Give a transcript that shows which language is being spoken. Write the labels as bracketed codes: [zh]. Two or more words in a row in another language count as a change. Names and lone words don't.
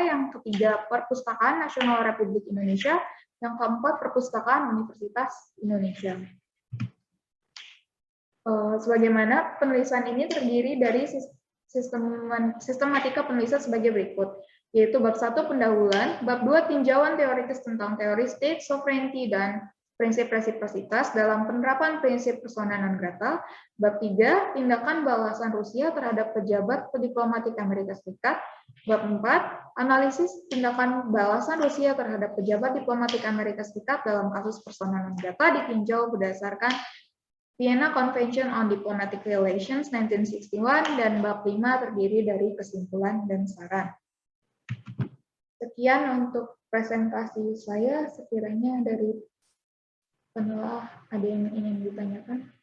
[id] Yang ketiga, Perpustakaan Nasional Republik Indonesia. Yang keempat, Perpustakaan Universitas Indonesia. Sebagaimana penulisan ini terdiri dari sistematika penulisan sebagai berikut, yaitu bab 1 pendahuluan, bab 2 tinjauan teoritis tentang teori [en] state sovereignty [id] dan prinsip resiprositas dalam penerapan prinsip [la] persona non grata. [id] Bab 3, tindakan balasan Rusia terhadap pejabat diplomatik Amerika Serikat. Bab 4, analisis tindakan balasan Rusia terhadap pejabat diplomatik Amerika Serikat dalam kasus [la] persona non grata [id] ditinjau berdasarkan Vienna Convention on Diplomatic Relations 1961, dan bab 5 terdiri dari kesimpulan dan saran. Sekian untuk presentasi saya, sekiranya dari penelah ada yang ingin ditanyakan.